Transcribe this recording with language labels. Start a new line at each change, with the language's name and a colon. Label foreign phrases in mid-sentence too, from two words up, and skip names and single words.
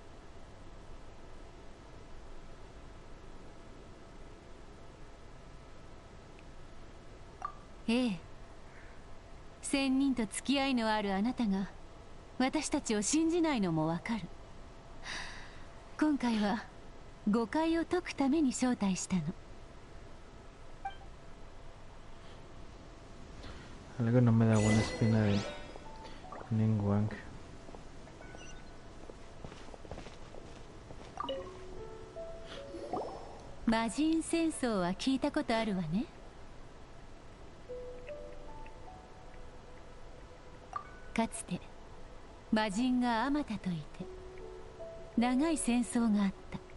Japanese: ええ、仙人と付き合いのあるあなたが私たちを信じないのもわかる。今回は誤解を解くために招待したの。
Spanish: Algo no me da buena espina de Ningguang.
Japanese: 魔人戦争は聞いたことあるわね。かつて魔人があまたといて長い戦争があった。